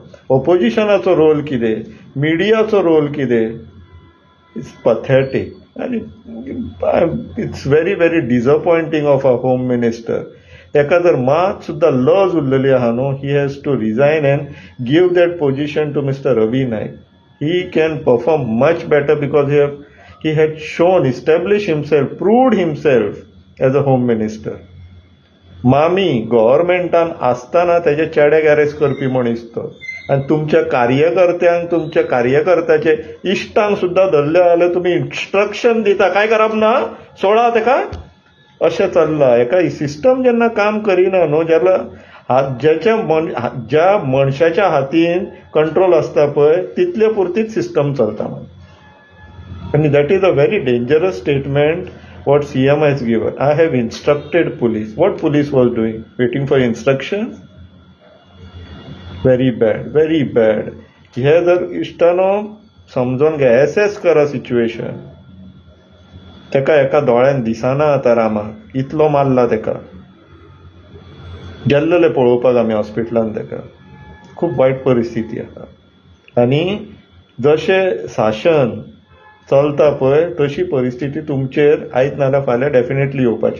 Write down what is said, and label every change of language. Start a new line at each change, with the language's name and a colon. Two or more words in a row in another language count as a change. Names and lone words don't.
Konkani: ऑपोजिशनाचो रोल कितें, मिडियाचो रोल कितें.
English: it's pathetic आनी it's very very disappointing of a home minister.
Konkani: ताका जर मात सुद्दां लज उरलेली आहा न्हू,
English: he has to resign and give that position to Mister Ravi Naik. he can perform much better because he had shown, establish himself, proved himself as a home minister.
Konkani: मामी गव्हर्मेंटान आसतना तेजे चेड्याक अरेस्ट करपी मनीस तो. आनी तुमच्या कार्यकर्त्यांक, तुमच्या कार्यकर्त्याचे इश्टांक सुद्दां धरले जाल्यार तुमी इन्स्ट्रक्शन दिता काय करप ना, सोडा तेका, अशें चल्लां. हेका सिस्टम जेन्ना काम करिना न्हू, ज्या मनशाच्या हातीन कंट्रोल आसता पळय तितले पुरतीच सिस्टम चलता.
English: आनी that is a very dangerous statement what CM has given. I have instructed police. What police was doing? Waiting for instructions? Very bad, very bad.
Konkani: हे जर इश्टानो समजून घे, एसेस करा सिच्युएशन. तेका एका दोळ्यान दिसना आता रामाक, इतलो मारला तेका. गेल्लेले पळोवपाक आमी हॉस्पिटलान तेका. खूब वायट परिस्थिती आसा. आनी जशें शासन चलता पळय तशी परिस्थिती तुमचेर आयज नाल्यार फाल्यां डेफिनेटली येवपाची.